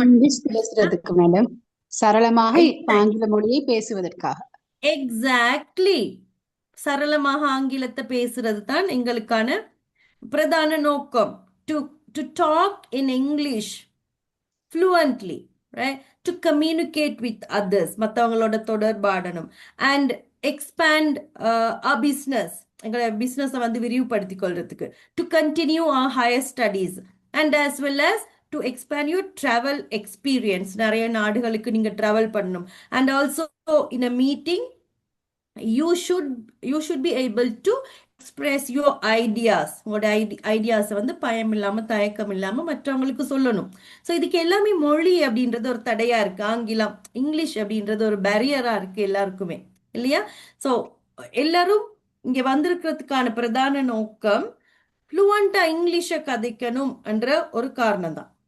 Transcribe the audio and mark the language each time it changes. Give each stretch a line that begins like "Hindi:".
Tamil: English பேசுறதுக்கு madam, சரளமாக ஆங்கில மொழியை பேசுவதற்காக. எக்ஸாக்ட்லி, சரளமாக ஆங்கிலத்தை பேசுறது தான் எங்களுக்கான பிரதான நோக்கம்.
English: To talk in English fluently, right? To communicate with others,
Tamil: மற்றவங்களோட தொடர்பாடணும்,
English: and expand our business,
Tamil: எங்களோட பிஸ்னஸை வந்து விரிவுபடுத்திக் கொள்றதுக்கு,
English: to continue our higher studies, and as well as to expand your travel experience.
Tamil: நிறைய நாடுகளுக்கு நீங்க travel பண்ணணும்,
English: and also in a meeting you should be able to express your ideas.
Tamil: உங்களோட ஐடியாஸை வந்து பயம் இல்லாம தயக்கம் இல்லாம மற்றவங்களுக்கு சொல்லணும். ஸோ இதுக்கு எல்லாமே மொழி அப்படின்றது ஒரு தடையா இருக்கு. ஆங்கிலம், இங்கிலீஷ் அப்படின்றது ஒரு பேரியரா இருக்கு எல்லாருக்குமே, இல்லையா? ஸோ எல்லாரும் இங்க வந்திருக்கிறதுக்கான பிரதான நோக்கம் ஃப்ளூவண்டா இங்கிலீஷை கதைக்கணும் என்ற ஒரு காரணம் தான்.